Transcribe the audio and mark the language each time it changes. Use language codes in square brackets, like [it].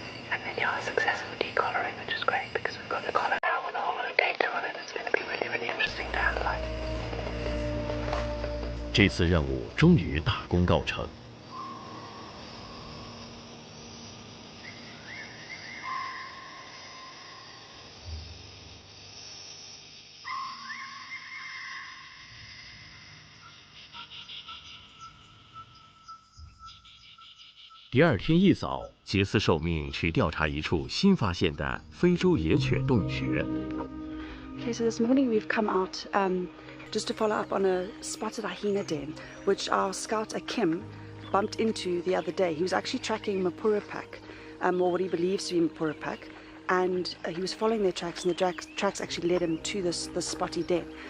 [en] And then successful decollaring, which is great because we've got the collar now with a whole lot of data on it. It's going to be really interesting to analyze. [zh] 这次任务终于大功告成。第二天一早，杰斯受命去调查一处新发现的非洲野犬洞穴。 [en] Okay, so this morning we've come out just to follow up on a spotted hyena den, which our scout Akim bumped into the other day. He was actually tracking Mapura pack, or what he believes to be Mapura pack, and he was following their tracks, and the tracks actually led him to this spotty den.